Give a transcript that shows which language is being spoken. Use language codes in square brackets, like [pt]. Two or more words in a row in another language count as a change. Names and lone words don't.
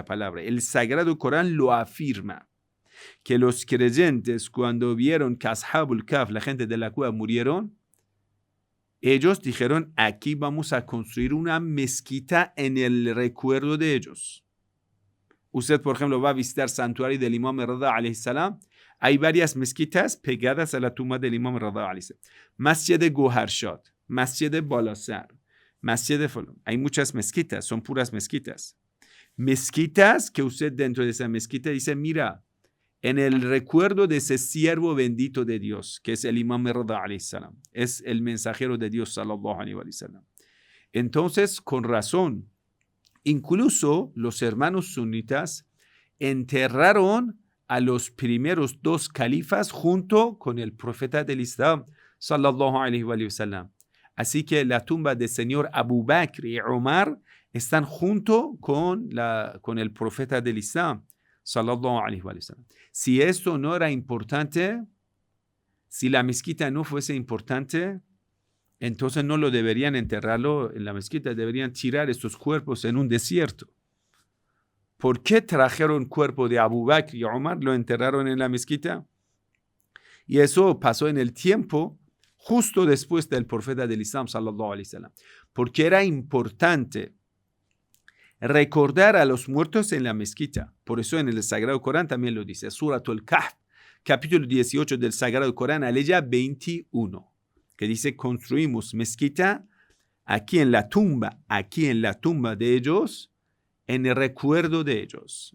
[es] El Sagrado Corán lo afirma. que los creyentes cuando vieron que [ar] Ashabul Kahf, [es] la gente de la cueva, murieron, ellos dijeron, aquí vamos a construir una mezquita en el recuerdo de ellos. Usted, por ejemplo, va a visitar el santuario del Imam Rida [ar] alayhi salam. [es] Hay varias mezquitas pegadas a la tumba del Imam Rida [ar] alayhi salam. [es] Masjid Goharshad, Masjid Balasar, Masjid Fulon. Hay muchas mezquitas, son puras mezquitas. Mezquitas que usted dentro de esa mezquita dice, mira, en el recuerdo de ese siervo bendito de Dios, que es el Imam Rida [ar] alayhi salam, [es] es el mensajero de Dios [ar] sallallahu alayhi wa sallam. [es] Entonces, con razón, incluso los hermanos sunitas enterraron a los primeros dos califas junto con el profeta del Islam, [ar] sallallahu alayhi wa sallam. [es] Así que la tumba del señor Abu Bakr y Umar están junto con el profeta del Islam, [ar] sallallahu alayhi wa sallam. [es] Si esto no era importante, si la mezquita no fuese importante, entonces no lo deberían enterrarlo en la mezquita, deberían tirar estos cuerpos en un desierto. ¿Por qué trajeron cuerpo de Abu Bakr y Umar, lo enterraron en la mezquita? Y eso pasó en el tiempo justo después del profeta del Islam, [ar] sallallahu alayhi wa sallam, [es] porque era importante recordar a los muertos en la mezquita. Por eso en el Sagrado Corán también lo dice, Suratul Kahf, capítulo 18 del Sagrado Corán, aleya 21, que dice, construimos mezquita aquí en la tumba de ellos, en el recuerdo de ellos.